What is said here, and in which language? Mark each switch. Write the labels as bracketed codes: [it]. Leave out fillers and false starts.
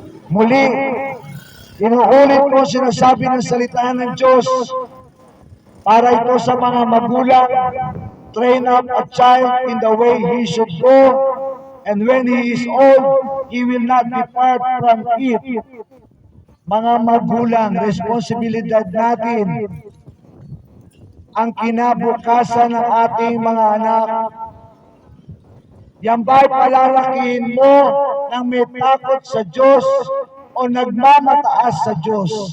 [tl] Muli, inuulit ko sinasabi ng salita ng Diyos para ito sa mga magulang. [en] Train up a child in the way he should go, and when he is old, he will not depart from it. [tl] Mga magulang, responsibilidad natin ang kinabukasan ng ating mga anak. Yan ba'y palalakihin mo nang may takot sa Diyos o nagmamataas sa Diyos?